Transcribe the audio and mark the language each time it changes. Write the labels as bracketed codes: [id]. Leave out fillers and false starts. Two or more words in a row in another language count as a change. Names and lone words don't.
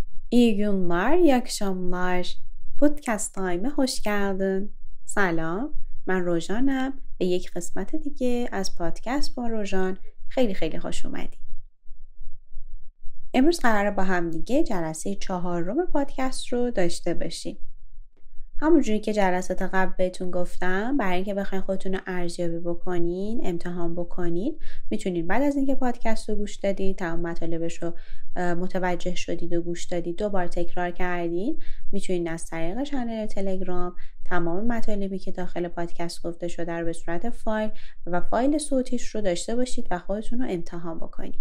[tr] İyi günler, iyi akşamlar. Podcast Time'e hoş geldin. [fa] سلام، من روژانم. به یک قسمت دیگه از پادکست با روژان خیلی خوش اومدی. امروز قراره با هم دیگه جلسه 4 پادکست رو داشته باشیم. همونجوری که جلسات قبل بهتون گفتم، برای اینکه بخواین خودتون رو ارزیابی بکنین، امتحان بکنین، میتونین بعد از اینکه پادکست رو گوش دادید، تمام مطالبش رو متوجه شدید و گوش دادید، 2 بار تکرار کردین، میتونین از طریق کانال تلگرام تمام مطالبی که داخل پادکست گفته شده رو به صورت فایل و فایل صوتیش رو داشته باشید و خودتون رو امتحان بکنید.